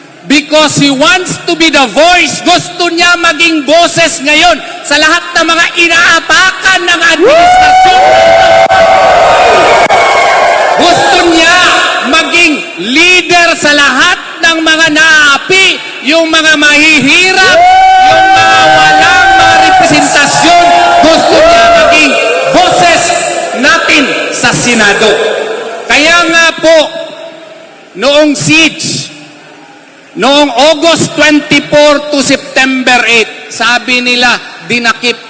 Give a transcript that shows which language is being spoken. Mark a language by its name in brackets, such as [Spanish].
[English] Because he wants to be the voice. [Filipino] Gusto niya maging boses ngayon sa lahat ng mga inaatakan ng administrasyon. Gusto niya maging leader sa lahat ng mga naaapi, yung mga mahihirap, yung mga walang mga representasyon. Gusto niya maging boses natin sa Senado. Kaya nga po, noong siege, noong August 24 to September 8, sabi nila, dinakip.